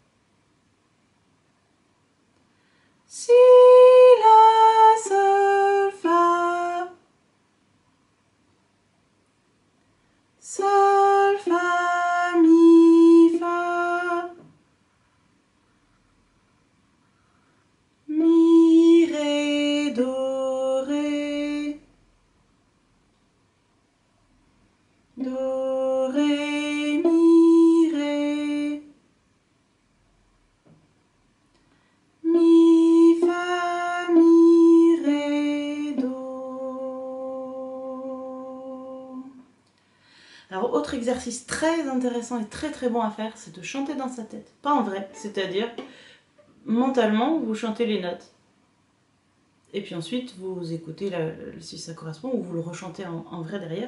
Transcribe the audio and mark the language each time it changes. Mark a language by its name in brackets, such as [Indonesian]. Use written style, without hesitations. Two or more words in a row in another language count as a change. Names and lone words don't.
[French] Si, la, sol, fa. Sol, fa, mi, fa. Mi, ré, do, ré. Do, ré, mi, ré. Mi, fa, mi, ré, do. Alors, autre exercice très intéressant et très très bon à faire, c'est de chanter dans sa tête. Pas en vrai, c'est-à-dire, mentalement, vous chantez les notes. Et puis ensuite, vous écoutez si ça correspond ou vous le rechantez en vrai derrière.